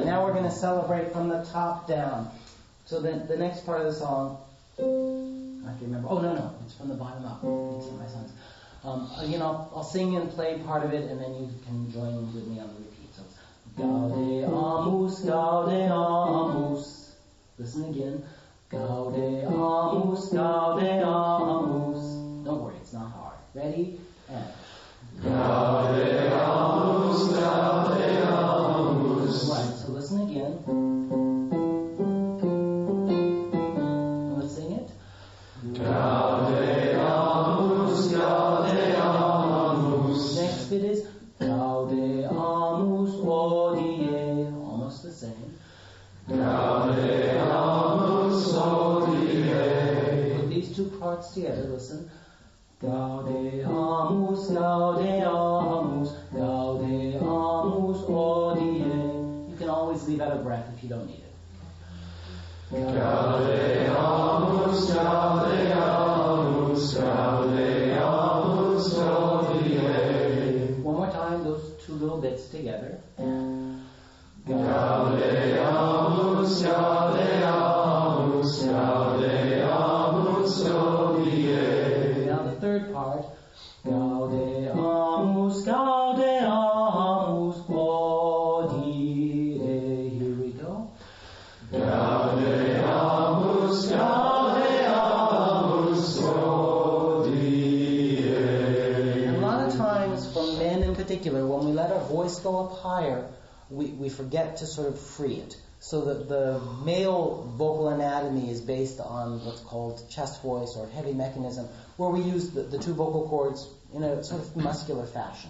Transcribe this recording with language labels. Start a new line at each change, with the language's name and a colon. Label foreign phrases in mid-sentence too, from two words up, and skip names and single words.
English: Now we're going to celebrate from the top down. So the next part of the song, I have to remember. Oh, no, it's from the bottom up. It's in my sons. Again, I'll sing and play part of it, and then you can join in with me on the repeat. So,
Latin: Gaude amus, Gaude amus.
English: Listen again.
Latin: Gaude amus, Gaude amus.
English: Don't worry, it's not hard. Ready? And
Latin: Gaude amus, Gaude amus.
English: right, so listen again. Let's sing it.
Latin: Gaude amus, Gaude amus.
English: Next bit is
Latin: Gaude amus hodie.
English: Almost the same.
Latin: Gaude amus hodie.
English: Put these two parts together, listen.
Latin: Gaude amus, Gaude amus, Gaude amus hodie.
English: You can always leave out a breath if you don't need it.
Latin: Gaude amus, Gaude amus, Gaude amus hodie.
English: One more time, those two little bits together.
Latin: Gaude amus, Gaude amus, Gaude amus hodie.
English: Now the third part.
Latin: Gaude amus, Gaude amus hodie.
English: Here we go.
Latin: Gaude amus, Gaude amus hodie.
English: And a lot of times, for men in particular, when we let our voice go up higher, we forget to sort of free it. So that the male vocal anatomy is based on what's called chest voice or heavy mechanism, where we use the two vocal cords in a sort of muscular fashion.